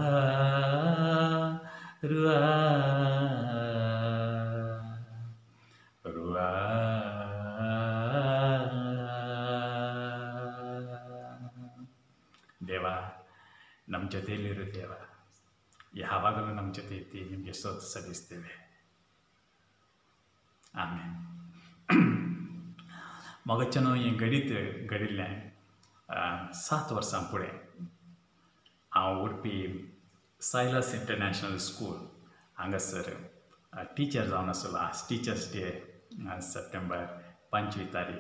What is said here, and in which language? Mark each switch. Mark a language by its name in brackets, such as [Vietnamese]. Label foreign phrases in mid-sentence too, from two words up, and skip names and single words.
[Kannada] ರುವಾ ರುವಾ ದೇವ ನಮ್ಮ ಜೊತೆಯಲ್ಲಿರು ದೇವ ಯಾವಾಗಲೂ ನಮ್ಮ ಜೊತೆ ಇದ್ದು ನಿಮಗೆ ಸ್ತೋತ್ರ ಸಲ್ಲಿಸ್ತೇವೆ [Konkani] ಆಮೇಲೆ मगचनो ये गडीत गडिल्ल्यान 7 वर्सां फुडें हांव उडपी सायलस इंटरनॅशनल स्कूल हांगासर टिचर जावन आसलो. आज [English] Teachers Day [Konkani] सप्टेंबर 25 तारीख.